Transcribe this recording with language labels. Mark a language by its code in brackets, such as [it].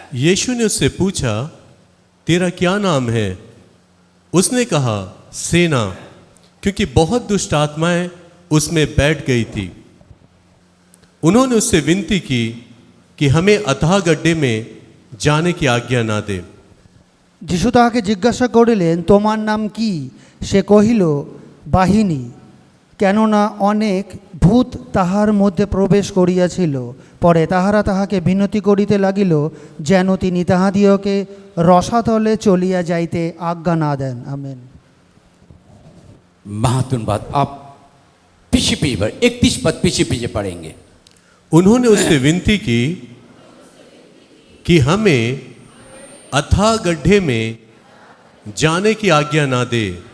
[hi] यीशु ने उससे पूछा, तेरा क्या नाम है? उसने कहा, सेना, क्योंकि बहुत दुष्ट आत्माएं उसमें बैठ गई थी। उन्होंने उससे विनती की कि हमें अथाह गड्ढे में जाने की आज्ञा ना दे। [bn] যিশু তাহাকে জিজ্ঞাসা করিলেন, তোমার নাম কি? সে কহিল, বাহিনী, কেননা অনেক ভূত তাহার মধ্যে প্রবেশ করিয়াছিল। পরে তাহারা তাহাকে বিনতি করিতে লাগিল যেন তিনি তাহাদিওকে রসাতলে চলিয়া যাইতে [hi] आज्ञा ना दें। आमीन। महत्वपूर्ण बात, आप पीछे 31 पद पीछे पढ़ेंगे। उन्होंने उससे विनती की कि हमें अथाह गड्ढे में जाने की आज्ञा ना दे।